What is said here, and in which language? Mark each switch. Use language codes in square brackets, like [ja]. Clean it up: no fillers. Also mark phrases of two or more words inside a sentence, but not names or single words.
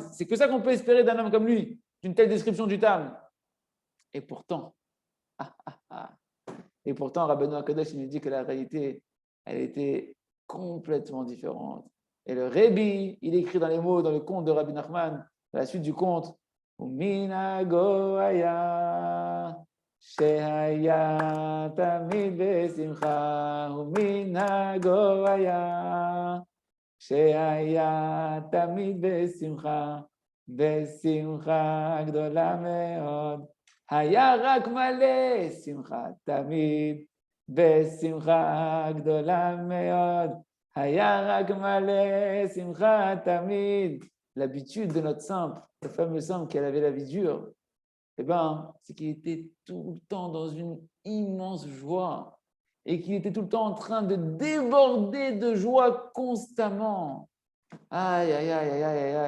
[fr] C'est que ça qu'on peut espérer d'un homme comme lui, d'une telle description du Tam. Et pourtant, Rabbeinu Akadosh, il nous dit que la réalité, elle était complètement différente. Et le Rebbe, il écrit dans les mots, dans le conte de Rabbi Nachman, à la suite du conte, [he] ומנהגו היה, שהיה תמיד בשמחה, ומנהגו היה, שהיה תמיד בשמחה, בשמחה גדולה מאוד. היה רק מלא שמחה תמיד, בשמחה גדולה מאוד. היה רק מלא שמחה תמיד. [fr] L'habitude de notre simple, le fameux simple qui avait la vie dure, eh ben, c'est qu'il était tout le temps dans une immense joie et qu'il était tout le temps en train de déborder de joie constamment. Aïe, aïe, aïe, aïe, aïe, aïe.